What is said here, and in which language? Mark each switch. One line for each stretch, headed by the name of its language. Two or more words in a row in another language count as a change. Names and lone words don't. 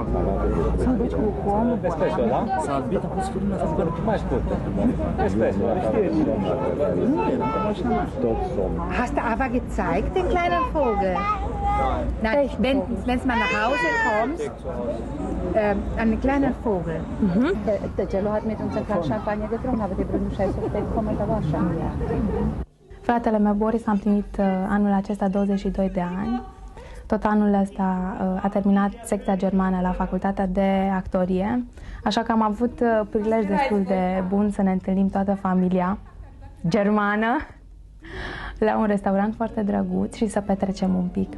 German: Hast du Ava gezeigt, den kleinen Vogel? Nein, wenn du mal nach Hause kommst, einen kleinen Vogel. Tăcelul hat mit uns gerade Champagner getrunken, aber die Brüder Scheiße kommen da wahrscheinlich.
Romanian: Fratele meu Boris a împlinit anul acesta 22 de ani. Tot anul ăsta a terminat secția germană la facultatea de actorie, așa că am avut prilej destul de bun să ne întâlnim toată familia germană la un restaurant foarte drăguț și să petrecem un pic.